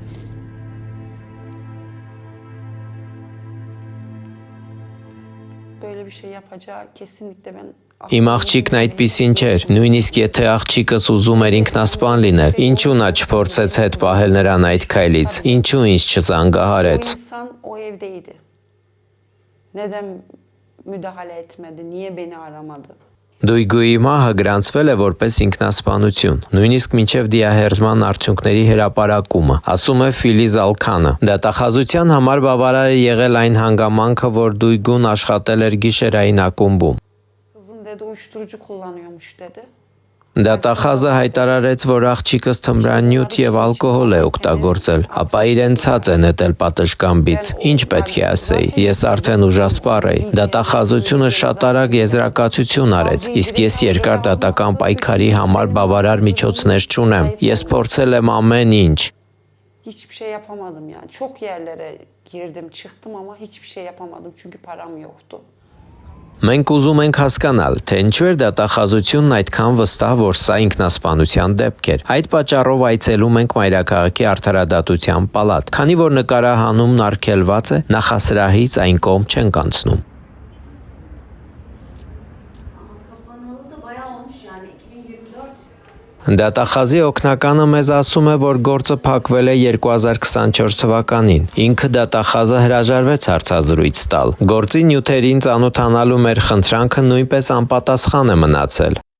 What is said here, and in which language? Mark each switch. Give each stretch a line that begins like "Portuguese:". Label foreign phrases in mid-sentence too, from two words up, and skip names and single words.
Armenian: Իմ աղջիկն այդպիսին չէր, նույնիսկ եթե աղջիկս ուզում էր ինքնասպան լինել, ինչու նա չփորձեց հետ պահել նրան այդ քայլից, ինչու ինձ չզանգահարեց։
Turkish: Neden müdahale etmedi? Niye beni aramadı?
Armenian: Դույգուի մահը գրանցվել է որպես ինքնասպանություն, նույնիսկ մինչև դիահերզման արդյունքների հրապարակումը, ասում է Ֆիլիզ Ալքանը։ Դատախազության համար բավարար է եղել այն հանգամանքը, որ Դույգուն աշխատել էր գիշերային ակումբում։ Դատախազը հայտարարեց, որ աղջիկս թմրանյութ եւ ալկոհոլ է օգտագործել, ապա իրեն ցած է նետել պատշգամբից։ Ինչ պետք է ասեի, ես արդեն ուժասպառ էի։ Դատախազությունը շատ արագ եզրակացություն արեց, իսկ ես երկար դատական պայքարի համար բավարար միջոցներ չունեմ։ Ես փորձել եմ ամեն ինչ։
Turkish: Hiçbir şey yapamadım yani. Çok yerlere girdim, çıktım ama hiçbir şey yapamadım çünkü param yoktu.
Armenian: Մենք ուզում ենք հասկանալ, թե ինչու էր դատախազությունն այդքան վստահ, որ սա ինքնասպանության դեպք էր։ Այդ պատճառով այցելում ենք Մայրաքաղաքի արդարադատության պալատ, քանի որ նկարահանումն արգելված է, նախասրահից այն կողմ չենք անցնում։ Դատախազի օգնականը մեզ ասում է, որ գործը փակվել է 2024 թվականին։ Ինքը դատախազը հրաժարվեց հարցազրույց տալ։ Գործի նյութերին ծանոթանալու մեր խնդրանքը նույնպես անպատասխան է մնացել։